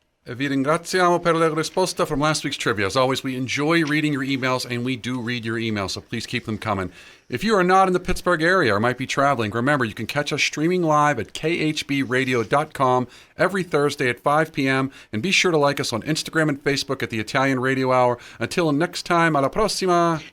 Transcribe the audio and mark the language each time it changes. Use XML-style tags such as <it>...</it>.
<it>Vi ringraziamo per la risposta</it> <en>from last week's trivia. As always, we enjoy reading your emails, and we do read your emails, so please keep them coming. If you are not in the Pittsburgh area or might be traveling, remember you can catch us streaming live at khbradio.com every Thursday at 5 p.m. And be sure to like us on Instagram and Facebook at the Italian Radio Hour. Until next time,</en> <it>alla prossima!</it>